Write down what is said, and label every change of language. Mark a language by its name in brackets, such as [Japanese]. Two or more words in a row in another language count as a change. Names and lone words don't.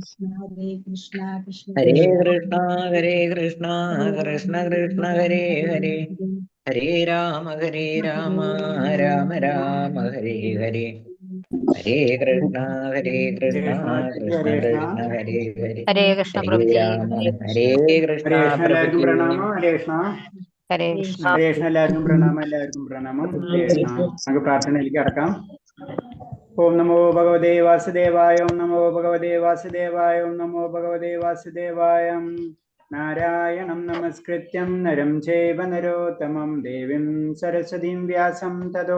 [Sanskrit] ഹരേ കൃഷ്ണ കൃഷ്ണ കൃഷ്ണ ഹരേ ഹരേ ഹരേ രാമ രാമ രാമ ഹരേ ഹരേ ഹരേ കൃഷ്ണ കൃഷ്ണ കൃഷ്ണ ഹരേ ഹരേ ഹരേ കൃഷ്ണ ഹരേ [Malayalam] പ്രഭുജി. [Sanskrit] രാമ ഹരേ കൃഷ്ണ ഹരേ കൃഷ്ണ. എല്ലാവർക്കും [Malayalam] പ്രഭുജി. [Sanskrit] പ്രണാമം. ഹരേ കൃഷ്ണ. ഹരേ കൃഷ്ണ. ഹരേ കൃഷ്ണ. [Malayalam] എല്ലാവർക്കും പ്രണാമം. എല്ലാവർക്കും പ്രണാമം. [Sanskrit] ഹരേ കൃഷ്ണ. [Malayalam] നമുക്ക് പ്രാർത്ഥനയിലേക്ക് കടക്കാം. [Sanskrit] ഓം നമോ ഭഗവതേ വാസുദേവായ. ഓം നമോ ഭഗവതേ വാസുദേവായ. ഓം നമോ ഭഗവതേ വാസുദേവായ. നാരായണം നമസ്കൃത്യം നരം ചൈവ നരോത്തമം ദേവീം സരസ്വതീം വ്യാസം തതോ